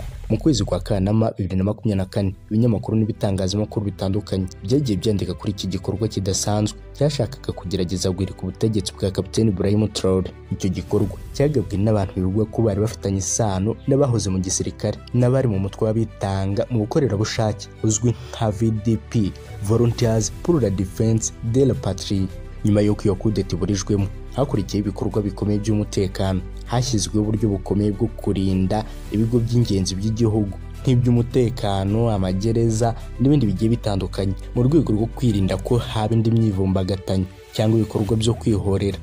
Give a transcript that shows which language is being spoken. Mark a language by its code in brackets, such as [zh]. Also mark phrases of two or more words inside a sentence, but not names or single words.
[rw] Mu kwezi kwa Kanama 2024 ibinyamakuru n'ibitangazamakuru bitandukanye byagiye byandika kuri iki gikorwa kidasanzwe cyashakaga kugerageza guhirika ubutegetsi bwa Kapiteni Ibrahim Traoré. Icyo gikorwa cyagabwe n'abantu bivugwa ko bari bafitanye isano n'abahoze mu gisirikare n'abari mu mutwe w'abitanga mu bukorerabushake uzwi nka VDP, Volunteers pour la Défense de la Patrie. Nyuma y'uko iyo kudeta iburijwemo, hakurikiye ibikorwa bikomeye by'umutekano. Hashyizweho uburyo bukomeye bwo kurinda ibigo by'ingenzi by'igihugu nk'iby'umutekano, amagereza n'ibindi bigiye bitandukanye mu rwego rwo kwirinda ko haba indi myivumbagatanya cyangwa ibikorwa byo kwihorera.